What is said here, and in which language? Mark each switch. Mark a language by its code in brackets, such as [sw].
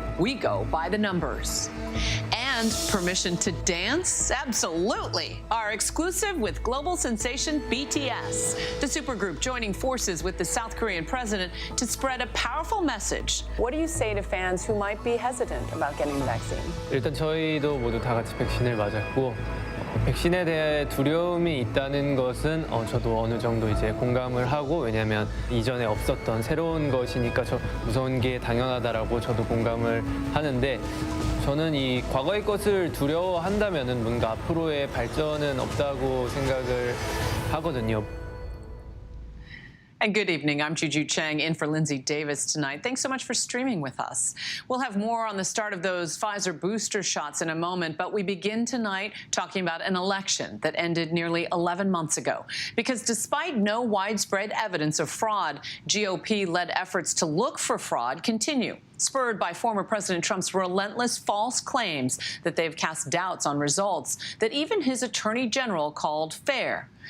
[en] We go by the numbers. And permission to dance? Absolutely. Our exclusive with global sensation BTS. The supergroup joining forces with the South Korean president to spread a powerful message. What do you say to fans who might be hesitant about getting the vaccine? [ko] 일단 저희도 모두 다 같이 백신을 맞았고 백신에 대해 두려움이 있다는 것은 저도 어느 정도 이제 공감을 하고, 왜냐하면 이전에 없었던 새로운 것이니까 무서운 게 당연하다라고 저도 공감을 하는데, 저는 이 과거의 것을 두려워한다면은 뭔가 앞으로의 발전은 없다고 생각을 하거든요. [en] And good evening. I'm Juju Chang in for Lindsay Davis tonight. Thanks so much for streaming with us. We'll have more on the start of those Pfizer booster shots in a moment, but we begin tonight talking about an election that ended nearly 11 months ago. Because despite no widespread evidence of fraud, GOP-led efforts to look for fraud continue, spurred by former President Trump's relentless false claims that they've cast doubts on results that even his attorney general called fair.